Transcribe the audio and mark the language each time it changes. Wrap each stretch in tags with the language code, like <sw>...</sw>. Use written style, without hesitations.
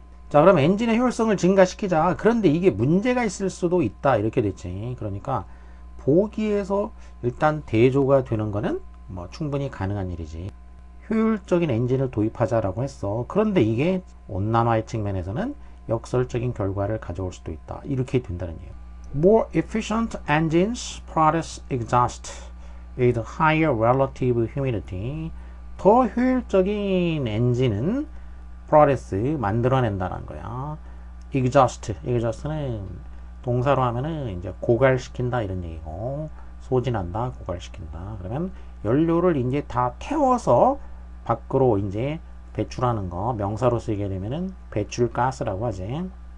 <ko>자 그럼 엔진의 효율성을 증가시키자. 그런데 이게 문제가 있을 수도 있다. 이렇게 됐지. 그러니까 보기에서 일단 대조가 되는 거는 뭐 충분히 가능한 일이지. 효율적인 엔진을 도입하자라고 했어. 그런데 이게 온난화의 측면에서는 역설적인 결과를 가져올 수도 있다. 이렇게 된다는 얘기예요.</ko> <en>More efficient engines produce exhaust with higher relative humidity.</en> <ko>더 효율적인 엔진은 produce 만들어낸다는 거야. exhaust는 동사로 하면은 이제 고갈시킨다 이런 얘기고 소진한다, 고갈시킨다. 그러면 연료를 이제 다 태워서 밖으로 이제 배출하는 거 명사로 쓰게 되면은 배출가스라고 하지.</ko>